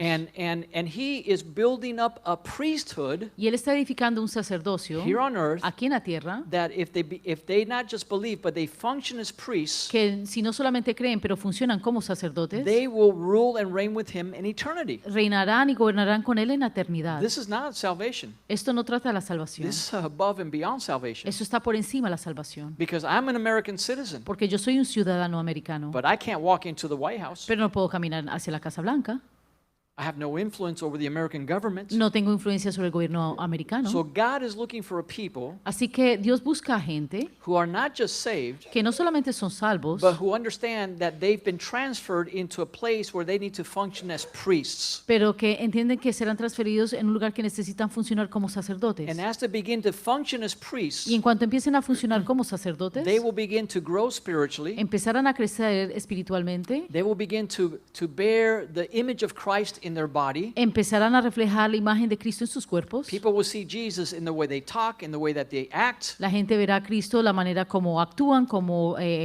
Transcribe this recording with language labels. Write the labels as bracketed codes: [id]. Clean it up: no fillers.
[en] And he is building up a priesthood [es] Y Él está edificando un sacerdocio [en] here on earth [es] aquí en la tierra [en] that if they not just believe but they function as priests, [es] que si no solamente creen, pero funcionan como sacerdotes, [en] they will rule and reign with him in eternity. [es] reinarán y gobernarán con Él en la eternidad. [en] This is not salvation. [es] Esto no trata de la salvación. [en] This is above and beyond salvation. [es] Eso está por encima de la salvación. [en] Because I'm an American citizen, [es] Porque yo soy un ciudadano americano, [en] but I can't walk into the White House. [es] pero no puedo caminar hacia la Casa Blanca. [en] I have no influence over the American government. [es] No tengo influencia sobre el gobierno americano. [en] So God is looking for a people [es] Así que Dios busca a gente [en] who are not just saved, [es] que no solamente son salvos, [en] but who understand that they've been transferred into a place where they need to function as priests. [es] pero que entienden que serán transferidos en un lugar que necesitan funcionar como sacerdotes. [en] And as they begin to function as priests, [es] Y en cuanto empiecen a funcionar como sacerdotes, [en] they will begin to grow spiritually. [es] empezarán a crecer espiritualmente, [en] They will begin to bear the image of Christ in their body. [es] empezarán a reflejar la imagen de Cristo en sus cuerpos. [en] People will see Jesus in the way they talk, in the way that they act, [es] La gente verá a Cristo la manera como actúan, como